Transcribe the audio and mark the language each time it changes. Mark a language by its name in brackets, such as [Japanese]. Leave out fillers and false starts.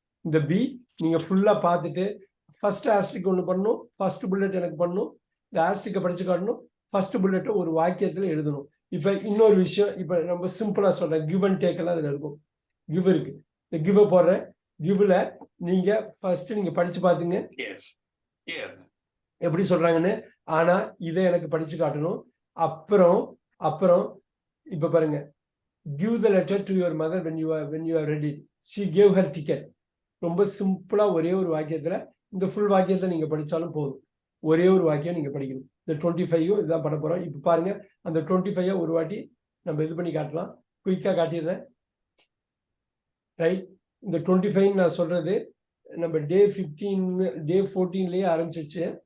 [Tamil] இந்த பி நீங்க ஃபுல்லா பார்த்துட்டு ஃபர்ஸ்ட் ஆஸ்ட்ரிக் ஒன்று பண்ணணும், ஃபர்ஸ்ட் புல்லட் எனக்கு பண்ணணும், இந்த ஆஸ்ட்ரிக்கை படிச்சு காட்டணும், ஃபர்ஸ்ட் புல்லட்டை ஒரு வாக்கியத்துல எழுதணும். இப்ப இன்னொரு விஷயம், இப்ப நம்ம சிம்பிளா சொல்றேன், கிவ் அண்ட் டேக் எல்லாம் அதுல இருக்கும். கிவ் இருக்கு, இந்த கிவ் போடுறேன். கிவ்ல நீங்க ஃபர்ஸ்ட் நீங்க படிச்சு பாத்துங்க [English] give, give, [Tamil] எப்படி சொல்றாங்கன்னு. ஆனா இதை எனக்கு படிச்சு காட்டணும். அப்புறம் அப்புறம் இப்ப பாருங்க, [English] give the letter to your mother when you are ready. She gave her ticket. [Tamil] ரொம்ப சிம்பிளா ஒரே ஒரு வாக்கியத்துல, இந்த ஃபுல் வாக்கியத்தை நீங்க படிச்சாலும் போதும். ஒரே ஒரு வாக்கியம் நீங்க படிக்கணும். இந்த 25 இதுதான் பண்ண போறோம். இப்ப பாருங்க அந்த 25 ஒரு வாட்டி நம்ம இது பண்ணி காட்டலாம். குயிக்கா காட்டிடுறேன், ரைட்? இந்த 25 நான் சொல்றது நம்ம டே 15 டே 14லயே ஆரம்பிச்சிச்சு.